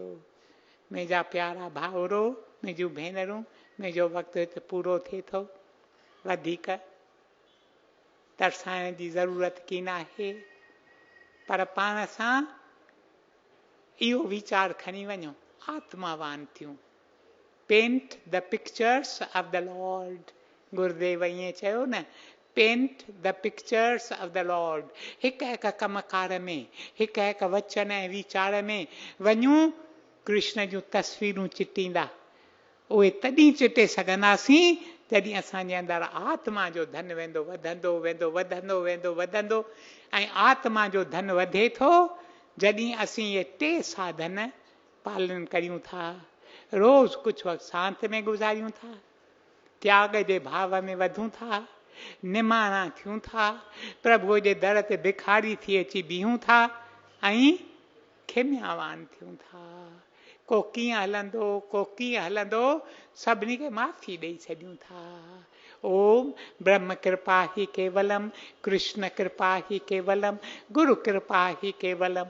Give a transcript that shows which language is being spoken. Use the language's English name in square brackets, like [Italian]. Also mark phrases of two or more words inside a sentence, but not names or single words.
[Sindhi] मुंहिंजा प्यारा भाउरो, मुंहिंजूं भेनरूं, मुंहिंजो वक़्तु हिते पूरो थिए थो। वधीक तरसाइण जी ज़रूरत की न आहे, पर पाण सां इहो वीचार खणी वञो, आत्मावान थियूं। [English] paint the pictures of the Lord, [Sindhi] गुरुदेव ईअं चयो न, [English] paint the pictures of the Lord. [Sindhi] हिकु हिकु कमकार में, हिकु हिकु वचन ऐं वीचार में वञूं कृष्ण जूं तस्वीरूं चिटींदा। उहे तॾहिं चिटे सघंदासीं जॾहिं असांजे अंदरि आत्मा जो धन वेंदो, वधंदो ऐं आत्मा जो धन वधे थो जॾहिं असीं इहे टे साधन पालन करियूं था। रोज़ कुझु वक़्तु शांति में गुज़ारियूं था, त्याग जे भाव में वधूं था, निमाणा थियूं था, प्रभुअ जे दर ते भिखारी थी अची बीहूं था ऐं खिमियावान थियूं था। को कीअं हलंदो, सभिनी खे माफ़ी ॾेई छॾियूं था। [Sanskrit] ओम ब्रह्म कृपा ही केवलम, कृष्ण कृपा ही केवलम, गुरु कृपा ही केवलम।